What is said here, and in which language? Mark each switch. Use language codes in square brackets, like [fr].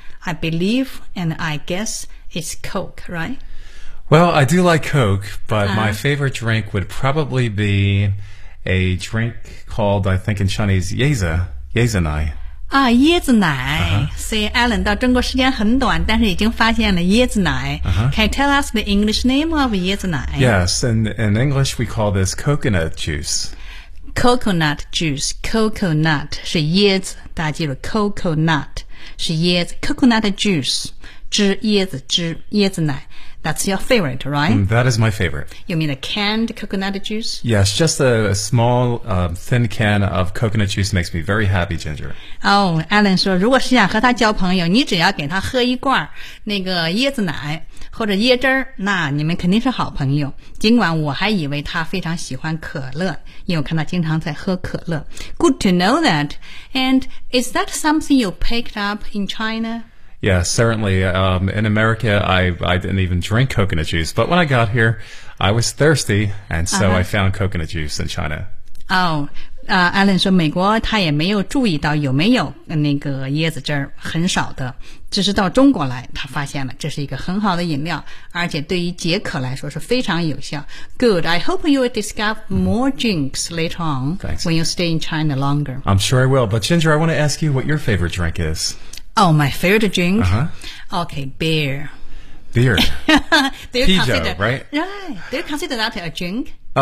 [en] I believe and I guess it's Coke, right? Well, I do like Coke, but my favorite drink would probably be a drink called, I think in Chinese, 椰子椰子奶。 [zh] 啊，椰子奶。所以 Alan 到中国时间很短，但是已经发现了椰子奶。 [en] Can you tell us the English name of 椰子奶？ Yes, in English we call this coconut juice. [zh] Coconut juice, coconut 是椰子，大家记住 coconut 是椰子 ，coconut juice 汁椰子汁椰子奶。 [en] That's your favorite, right? That is my favorite. You mean a canned coconut juice? Yes, just a small, thin can of coconut juice makes me very happy, Ginger. [zh] Oh, Alan 说，如果是想和他交朋友，你只要给他喝一罐那个椰子奶。或者椰汁儿，那你们肯定是好朋友。尽管我还以为他非常喜欢可乐，因为我看他经常在喝可乐。 [en] Good to know that. And is that something you picked up in China? Yeah, certainly. In America, I didn't even drink coconut juice. But when I got here, I was thirsty, and so I found coconut juice in China. [zh] Alan 说美国他也没有注意到有没有那个椰子汁儿，很少的。只是到中国来他发现了这是一个很好的饮料，而且对于解渴来说是非常有效。 [en] Good, I hope you will discover more drinks later on. Thanks. When you stay in China longer. I'm sure I will, but Ginger, I want to ask you what your favorite drink is. Oh, my favorite drink? Uh-huh. Okay, beer. Beer. Do you consider that a drink?